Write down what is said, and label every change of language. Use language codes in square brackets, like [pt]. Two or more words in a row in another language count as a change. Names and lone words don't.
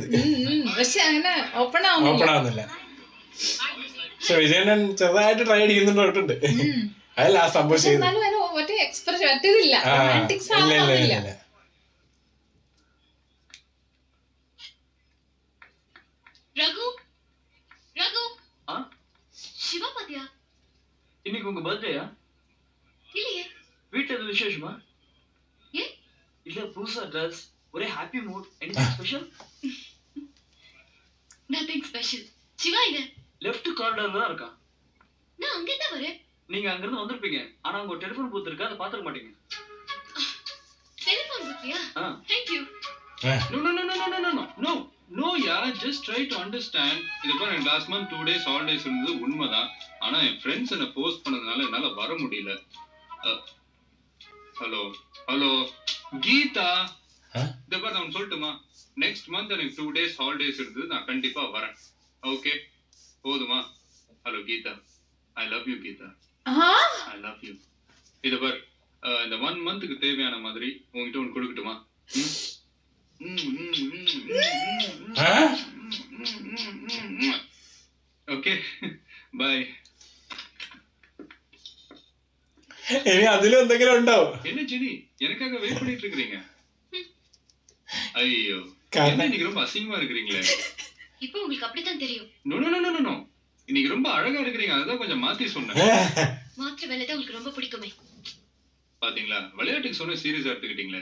[ml] പക്ഷെ അങ്ങനെ ഓപ്പൺ ഓപ്പൺ ആവുന്നില്ല. പക്ഷെ വിജയണ്ണൻ ചെറുതായിട്ട് ട്രൈ ചെയ്യുന്നുണ്ട്. അതല്ല ആ സംഭവം ചെയ്തു. [ta] ரகு ரகு சிவா பாத்தியா? இன்னைக்கு உங்க பர்த்டேயா? இல்லையே. வீட்டுல எதுவும் விசேஷமா? ஏ இல்ல புதுசா ட்ரெஸ், ஒரே [en] happy mood. anything special? nothing special. [ta] சிவா இங்க [en] left cornerல [ta] தான் இருக்கான். நான் அங்க தான் வரேன். நீங்க அங்க இருந்து வந்திருப்பீங்க, ஆனா உங்க [en] telephone booth [ta] இருக்கு, அதை பாத்துக்க மாட்டீங்க. [en] telephone boothயா? Thank you. No, yeah, just try to understand. [ta] இது பாருங்க, [en] last month 2 days holidays [ta] இருந்தது உண்மைதான். ஆனா என் ஃப்ரெண்ட்ஸ் என்ன போஸ்ட் பண்ணதுனால என்னால வர முடியல. ஹலோ கீதா, இத பாரு, நான் சொல்லட்டுமா? [en] next month [ta] எனக்கு [en] 2 days holidays [ta] இருந்தது, நான் கண்டிப்பா வரேன். ஓகே, போதுமா? ஹலோ கீதா, [en] I love you [ta] கீதா, [en] I love you. [ta] இத பாரு, இந்த 1 monthக்கு தேவையான மாதிரி உங்ககிட்ட ஒன்று கொடுக்கட்டுமா? [en] okay bye. [ml] ഇനി അതിലും എന്തെങ്കിലും ഉണ്ടോ? [ta] என்ன ஜெனி, எனக்காக வெயிட் பண்ணிட்டு இருக்கீங்க? ஐயோ, என்ன நீங்க ரொம்ப அசிங்கமா இருக்கீங்களே. இப்போ உங்களுக்கு அப்படித்தான் தெரியும். [en] no no no no no [ta] இன்னைக்கு ரொம்ப அழகா இருக்கிறீங்க, அதான் கொஞ்சம் மாத்தி சொன்னேன். மாத்திர வேலை தான் உங்களுக்கு ரொம்ப பிடிக்குமே. பாத்தீங்களா, விளையாட்டுக்கு சொன்ன சீரியஸா எடுத்துக்கிட்டீங்களே.